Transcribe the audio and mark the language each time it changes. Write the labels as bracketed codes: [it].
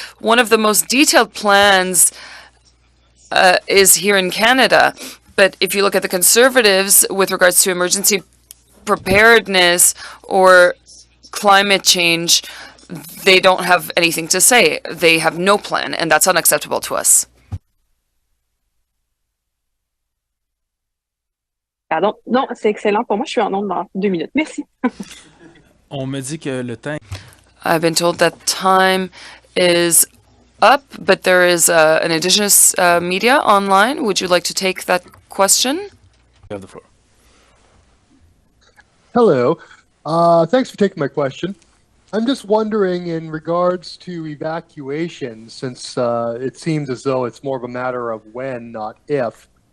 [en] One of the most detailed plans is here in Canada, but if you look at the Conservatives with regards to emergency preparedness or climate change, they don't have anything to say. They have no plan, and that's unacceptable to us. [fr] Pardon. Non, c'est excellent pour moi. Je suis en onde dans 2 minutes. Merci. On me dit que le temps. [en] I've been told that time is up, but there is an Indigenous media online. Would you like to take that question? You have the floor. Hello. Thanks for taking my question. I'm just wondering, in regards to evacuation, since it seems as though it's more of a matter of when, not if.